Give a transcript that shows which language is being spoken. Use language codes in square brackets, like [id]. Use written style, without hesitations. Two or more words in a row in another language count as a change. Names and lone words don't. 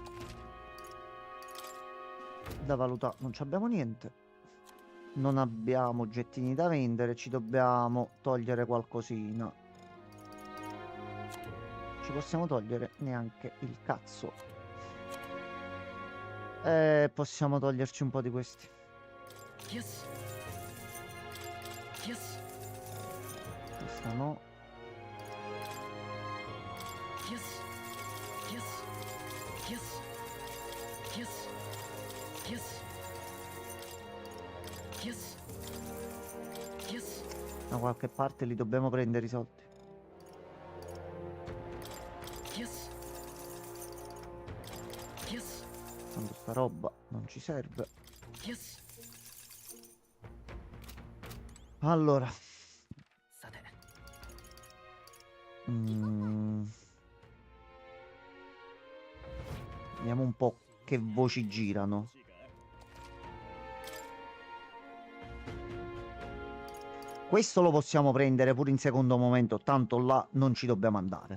[it] Da valutare, non ci abbiamo niente. Non abbiamo oggettini da vendere, ci dobbiamo togliere qualcosina. Ci possiamo togliere neanche il cazzo. Possiamo toglierci un po' di questi. [ja] よしよし [it] Questa no. [ja] よしよしよしよしよしよしよし [it] Da qualche parte li dobbiamo prendere i soldi. [ja] よしよし [it] Tanto sta roba non ci serve. [ja] よし [it] Allora. [ja] さて [it] Vediamo un po' che voci girano. Questo lo possiamo prendere pure in secondo momento, tanto là non ci dobbiamo andare.